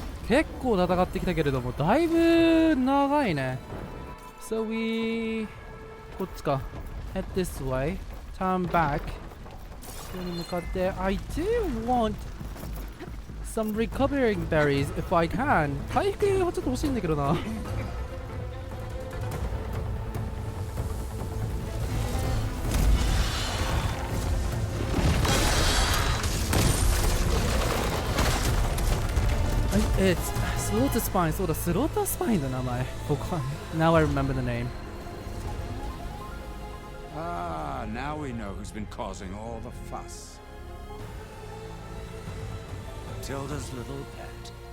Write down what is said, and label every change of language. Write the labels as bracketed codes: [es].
[ja] 結構戦ってきたけれども、だいぶ長いね。 [en] So we... [ja] こっちか。 [en] Head this way. Turn back. [ja] ここに向かって、 [en] I do want some recovering berries if I can. [ja] 回復はちょっと欲しいんだけどな。 [en] It's Slaughter Spine. [ja] そうだ、スロータースパインの名前。 [en] Now I remember the name. Ah, now we know who's been causing all the fuss. Tilda's little pet.